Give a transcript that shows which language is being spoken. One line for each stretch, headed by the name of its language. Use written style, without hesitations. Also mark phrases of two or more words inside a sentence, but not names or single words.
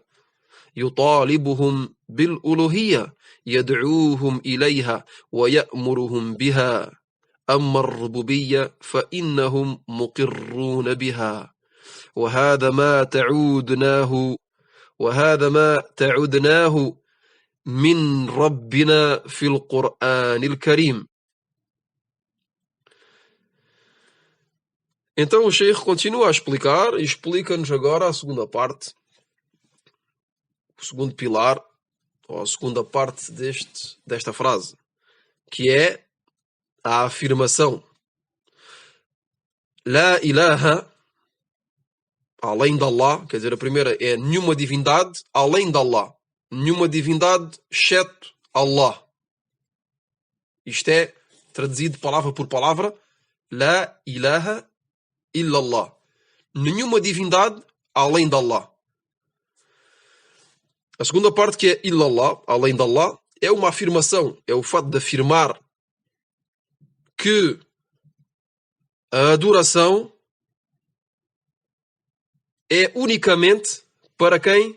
Arabic: يطالبهم بالألوهية يدعوهم إليها ويأمرهم بها أما الربوبية فإنهم مقرون بها وهذا ما تعدناه من ربنا في القرآن الكريم.
Portuguese: Então o Sheikh continua a explicar e explica-nos agora a segunda parte, o segundo pilar, ou a segunda parte desta frase, que é a afirmação
Arabic: لا إله,
Portuguese: além de Allah, quer dizer, a primeira é nenhuma divindade além de Allah, nenhuma divindade exceto Allah. Isto é traduzido palavra por palavra,
Arabic: لا إله إلا الله,
Portuguese: nenhuma divindade além de Allah. A segunda parte, que é illallah, além de Allah, é uma afirmação, é o fato de afirmar que a adoração é unicamente para quem?